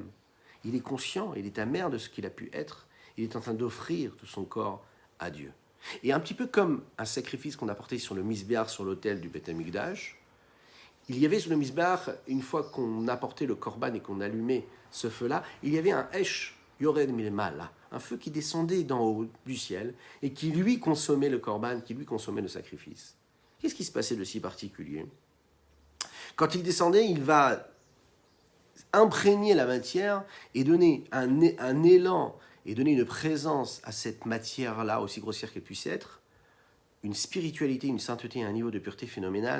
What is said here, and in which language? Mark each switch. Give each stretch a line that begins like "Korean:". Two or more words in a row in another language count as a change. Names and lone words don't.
French: Il est conscient, il est amer de ce qu'il a pu être. Il est en train d'offrir tout son corps à Dieu. Et un petit peu comme un sacrifice qu'on a porté sur le misbéach, sur l'autel du Beth Amikdash, il y avait sur le misbéach, une fois qu'on apportait le korban et qu'on allumait ce feu-là, il y avait un
Hebrew: esh yored milmala,
French: un feu qui descendait d'en haut du ciel et qui lui consommait le korban, qui lui consommait le sacrifice. Qu'est-ce qui se passait de si particulier? Quand il descendait, il va imprégner la matière et donner un élan et donner une présence à cette matière-là, aussi grossière qu'elle puisse être, une spiritualité, une sainteté, un niveau de pureté phénoménal.